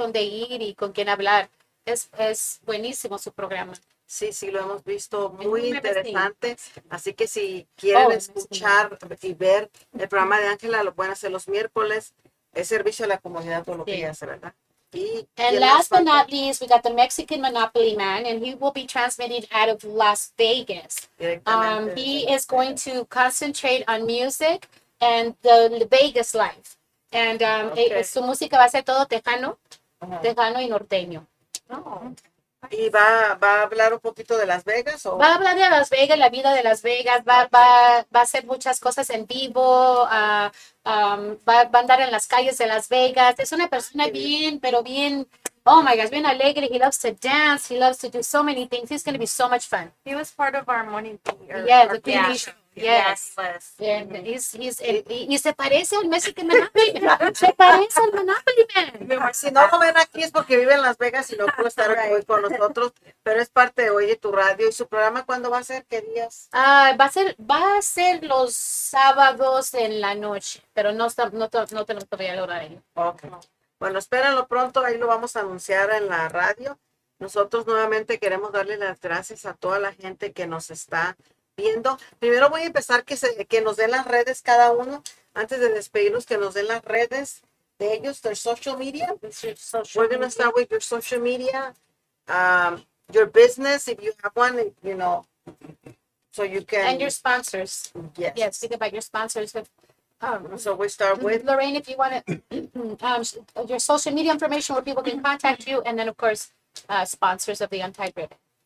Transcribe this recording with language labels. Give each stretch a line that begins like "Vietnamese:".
Spanish: Dónde ir y con quién hablar. Es buenísimo su programa. Sí, lo hemos visto, muy interesante. Así que si quieren escuchar y ver el programa de Ángela, lo pueden hacer los miércoles. Es servicio a la comunidad todo lo que ella hace, ¿verdad?
English: And last but not least, we got the Mexican Monopoly Man, and he will be transmitting out of Las Vegas. He is going to concentrate on music and the Vegas life.
Spanish: And su música va a ser todo tejano y norteño. ¿Y va a hablar un poquito de Las Vegas? ¿O? Va a hablar de Las Vegas, la vida de Las Vegas, va a hacer muchas cosas en vivo, va a andar en las calles de Las Vegas. Es una persona bien
English: Oh my gosh,
Spanish: bien alegre.
English: He loves to dance. He loves to do so many things. He's going to be so much fun. He was part of our morning tea. Yes, our the Queen yeah. Bee Show. Yes. Yes.
Spanish: And y se parece al Mexican Monopoly Man. Se parece al Monopoly Man. Si no lo ven aquí es porque vive en Las Vegas y no pudo estar hoy con nosotros, pero es parte de Oye Tu Radio. ¿Y su programa cuándo va a ser? ¿Qué días? Va a ser los sábados en la noche, pero no tenemos todavía el horario.
English: Okay.
Spanish: Bueno, espérenlo pronto, ahí lo vamos a anunciar en la radio. Nosotros nuevamente queremos darle las gracias a toda la gente que nos está viendo. Primero voy a empezar que nos den las redes cada uno, antes de despedirnos, que nos den las redes de ellos,
English: their social media. We're going to start with your social media, your business, if you have one, you know, so you can. And your sponsors. Yes. Yes, think about your sponsors. So we start with Lorraine, if you want to, your social media information where people can contact you, and then of course, sponsors of the Untied Ribbon.